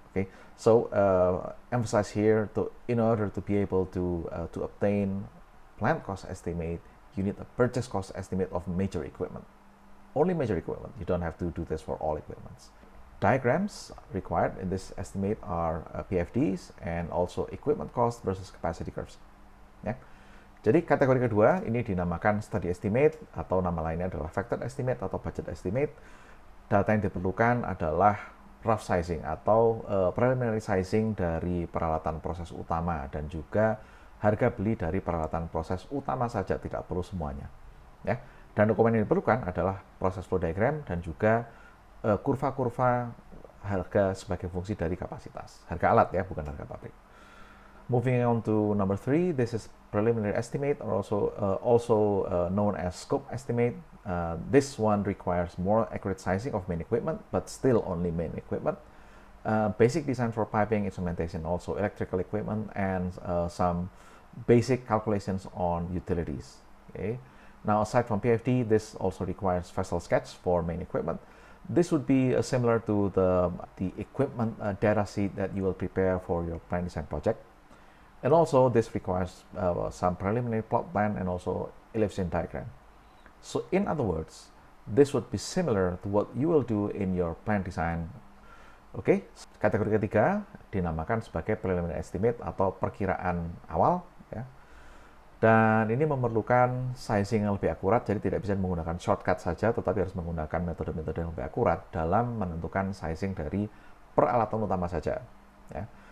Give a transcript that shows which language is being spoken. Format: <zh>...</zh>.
<en>Okay, so emphasize here in order to be able to obtain plant cost estimate, you need a purchase cost estimate of major equipment. Only major equipment. You don't have to do this for all equipments. Diagrams required in this estimate are PFDs and also equipment cost versus capacity curves.</en> <id>Ya. Jadi kategori kedua ini dinamakan study estimate, atau nama lainnya adalah factor estimate atau budget estimate. Data yang diperlukan adalah rough sizing atau preliminary sizing dari peralatan proses utama dan juga harga beli dari peralatan proses utama saja, tidak perlu semuanya. Ya. Dan dokumen yang diperlukan adalah proses flow diagram dan juga kurva-kurva harga sebagai fungsi dari kapasitas. Harga alat ya, bukan harga pabrik.</id> <en>Moving on to number 3, this is preliminary estimate, or also known as scope estimate. This one requires more accurate sizing of main equipment, but still only main equipment. basic design for piping, instrumentation, also electrical equipment, and some basic calculations on utilities. Okay. Now, aside from PFD, this also requires vessel sketch for main equipment. This would be similar to the equipment data sheet that you will prepare for your plant design project. And also, this requires some preliminary plot plan and also elevation diagram. So, in other words, this would be similar to what you will do in your plant design.</en> <id>Oke, kategori ketiga dinamakan sebagai preliminary estimate atau perkiraan awal, ya. Dan ini memerlukan sizing yang lebih akurat, jadi tidak bisa menggunakan shortcut saja, tetapi harus menggunakan metode-metode yang lebih akurat dalam menentukan sizing dari peralatan utama saja, ya.</id>